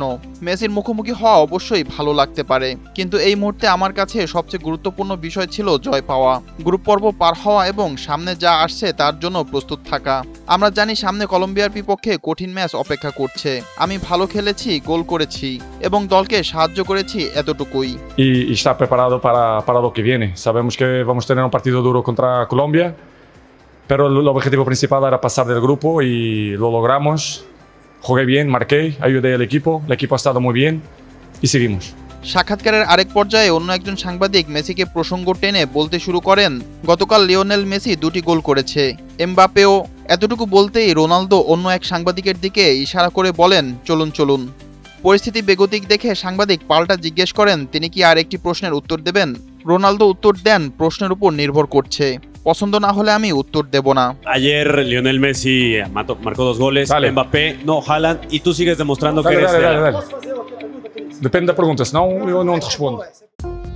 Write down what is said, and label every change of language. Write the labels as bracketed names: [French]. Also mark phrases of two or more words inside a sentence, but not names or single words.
[Bangla] মেসির মুখোমুখি হওয়া অবশ্যই ভালো লাগতে পারে, কিন্তু এই মুহূর্তে আমার কাছে সবচেয়ে গুরুত্বপূর্ণ বিষয় ছিল জয় পাওয়া, গ্রুপ পর্ব পার হওয়া এবং সামনে যা আসছে তার জন্য প্রস্তুত থাকা। আমরা জানি সামনে কলম্বিয়ার বিপক্ষে কঠিন ম্যাচ অপেক্ষা করছে। আমি ভালো খেলেছি, গোল করেছি এবং দলকে সাহায্য করেছি, এতটুকুই। [Spanish] Y estar preparado para lo que viene. Sabemos que vamos a tener un partido duro contra Colombia, pero el objetivo principal era pasar del grupo y lo logramos. Jugué bien, marqué, ayudé al equipo, el equipo ha estado muy bien y seguimos. সাক্ষাৎকারের আরেক পর্যায়ে অন্য একজন সাংবাদিক মেসিকে প্রসঙ্গ টেনে বলতে শুরু করেন, গতকাল লিওনেল মেসি 2টি গোল করেছে, এমবাপেও। এতটুকু বলতেই রোনালদো অন্য এক সাংবাদিকের দিকে ইশারা করে বলেন, চলুন চলুন। পরিস্থিতি বেগতিক দেখে সাংবাদিক পাল্টা জিজ্ঞেস করেন, তিনি কি আর একটি প্রশ্নের উত্তর দেবেন? রোনালদো উত্তর দেন, প্রশ্নের উপর নির্ভর করছে, পছন্দ না হলে আমি উত্তর দেব না। Ayer Lionel Messi marcó 2 goles, Dale. Mbappé, no, Haaland, y tú sigues demostrando que Dale, eres dale, de la- dale, dale. [Portuguese] Depende da pergunta, senão eu não te respondo.